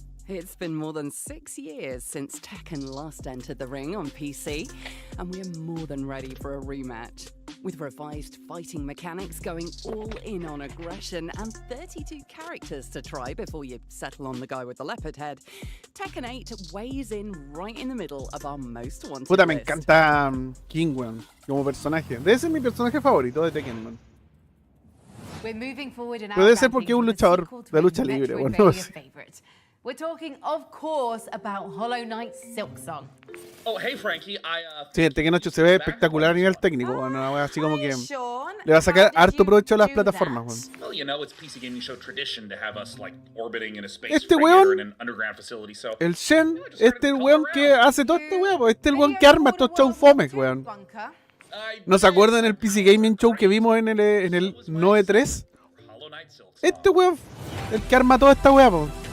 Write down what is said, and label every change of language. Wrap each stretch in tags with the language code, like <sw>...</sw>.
<en>It's been more than 6 years since Tekken last entered the ring on PC, and we're more than ready for a rematch. With revised fighting mechanics going all in on aggression and 32 characters to try before you settle on the guy with the leopard head, Tekken 8 weighs in right in the middle of our most wanted</en> <es>Puta, me</es> <en>list.</en> <es>encanta King, weón, como personaje. Debe ser mi personaje favorito de Tekken, weón. Pero debe ser porque es un luchador de lucha libre, bueno, no sé.</es> <en>We're talking, of course, about Hollow Knight Silksong. Oh, hey, Frankie.</en> <es>Sí, el Tekken 8 se ve espectacular a nivel técnico, bueno, así como que le va a sacar harto provecho a las plataformas, bueno.</es> <en>Well, you know, it's PC gaming show tradition to have us like orbiting in a space freighter in an underground facility, so</en> <es>el Shen, el weón que hace todo este weón, el weón que arma estos show fomes, weón. ¿No se acuerdan el PC Gaming Show que vimos en el 9-3? Este weón, el que arma toda esta weá, po.</es>